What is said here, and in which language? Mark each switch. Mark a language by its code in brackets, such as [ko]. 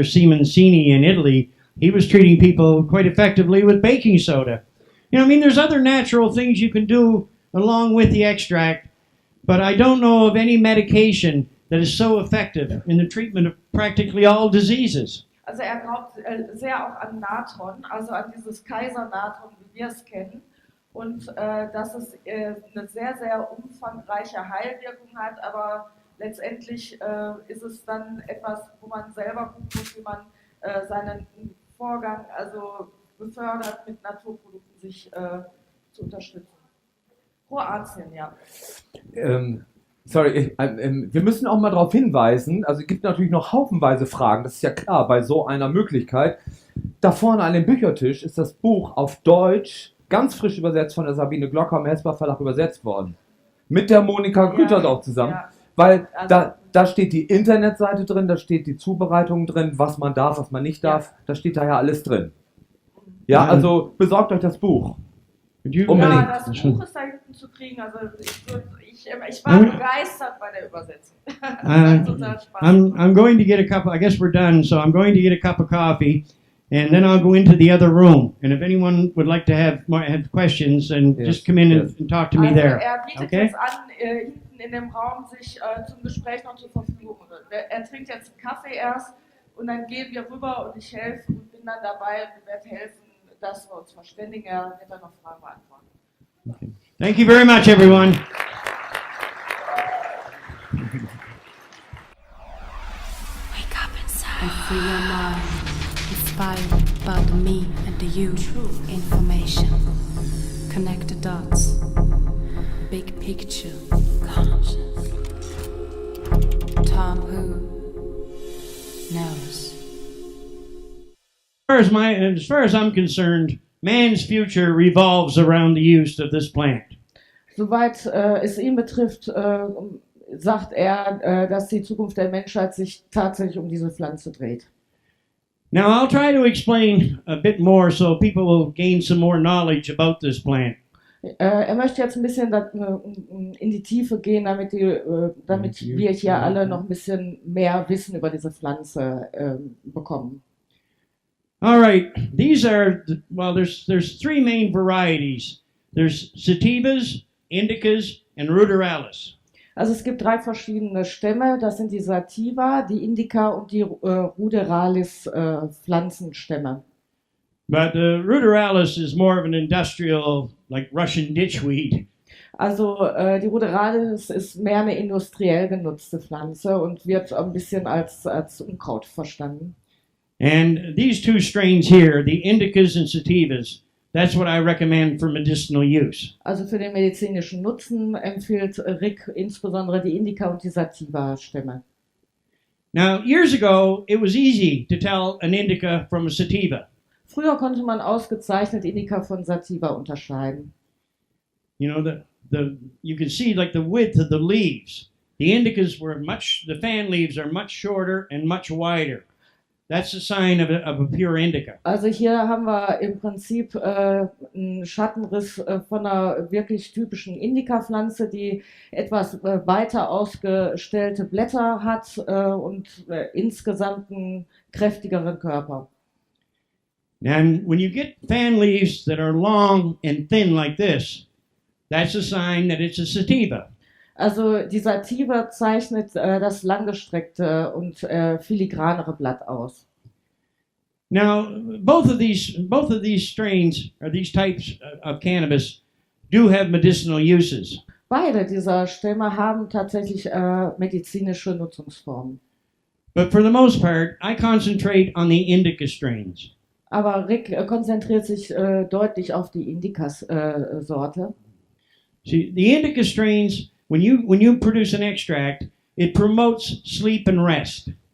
[en] Simoncini in Italy, he was treating people quite effectively with baking soda. You know, I mean, there's other natural things you can do along with the extract, but I don't know of any medication that is so effective in the treatment of practically all diseases. [de] Also glaubt sehr auch an Natron, also an dieses Kaisernatron, wie wir es kennen, und dass es eine sehr, sehr umfangreiche Heilwirkung hat, aber letztendlich ist es dann etwas, wo man selber gucken muss, wie man seinen Vorgang also befördert, mit Naturprodukten sich zu unterstützen. Kroatien, ja. Sorry, wir müssen auch mal darauf hinweisen, also es gibt natürlich noch haufenweise Fragen, das ist ja klar bei so einer Möglichkeit. Da vorne an dem Büchertisch ist das Buch auf Deutsch, ganz frisch übersetzt von der Sabine Glocker im Hesper Verlag übersetzt worden. Mit der Monika Grüterdorf zusammen. Ja. Weil also, da steht die Internetseite drin, da steht die Zubereitung drin, was man darf, was man nicht darf, da steht daher alles drin. Ja, also besorgt euch das Buch. Unbedingt. Ja, das Buch ist da hinten zu kriegen, also ich war begeistert bei der Übersetzung. [en] I'm going to get a cup, I guess we're done, so I'm going to get a cup of coffee, and then I'll go into the other room. And if anyone would like to have questions, then just come in and talk to me there. [de] Bietet jetzt an, hinten in dem Raum sich zum Gespräch noch zur Verfügung. Er trinkt jetzt einen Kaffee erst und dann gehen wir rüber und ich helfe und bin dann dabei und werde helfen, dass wir uns verständigen. Er wird dann noch Fragen beantworten. [en] Okay. Thank you very much, everyone. Wake up inside and free your mind. Inspired by the me and the you. True information. Connect the dots. Big picture. Conscious. Tom who? knows. As far as I'm concerned, man's future revolves around the use of this plant. [de] Soweit es ihn betrifft, sagt er, dass die Zukunft der Menschheit sich tatsächlich um diese Pflanze dreht. [en] Now, I'll try to explain a bit more so people will gain some more knowledge about this plant. [de] Er möchte jetzt ein bisschen in die Tiefe gehen, damit wir hier alle noch ein bisschen mehr Wissen über diese Pflanze bekommen. [en] All right, these are, there's three main varieties. There's sativas, indicas, and ruderalis. [de] Also es gibt 3 verschiedene Stämme, das sind die Sativa, die Indica und die Ruderalis Pflanzenstämme. [en] But ruderalis is more of an industrial, like Russian ditchweed. [de] Also die Ruderalis ist mehr eine industriell genutzte Pflanze und wird ein bisschen als Unkraut verstanden. [en] And these 2 strains here, the indicas and sativas, that's what I recommend for medicinal use. [de] Also für den medizinischen Nutzen empfiehlt Rick insbesondere die Indica und die Sativa-Stämme. [en] Now, years ago, it was easy to tell an indica from a sativa. [de] Früher konnte man ausgezeichnet Indica von Sativa unterscheiden. [en] You know, you can see like the width of the leaves. The indicas the fan leaves are much shorter and much wider. That's a sign of a pure indica. [de] Also hier haben wir im Prinzip einen Schattenriss von einer wirklich typischen Indica-Pflanze, die etwas weiter ausgestellte Blätter hat und insgesamt einen kräftigeren Körper. [en] And when you get fan leaves that are long and thin like this, that's a sign that it's a sativa. [de] Also die Sativa zeichnet das langgestreckte und filigranere Blatt aus. [en] Now, both of these strains, or these types of cannabis, do have medicinal uses. [de] Beide dieser Stämme haben tatsächlich medizinische Nutzungsformen. [en] But for the most part, I concentrate on the indica strains. [de] Aber Rick konzentriert sich deutlich auf die Indica-Sorte. [en] See, the indica strains, when you produce an extract, it promotes sleep and rest.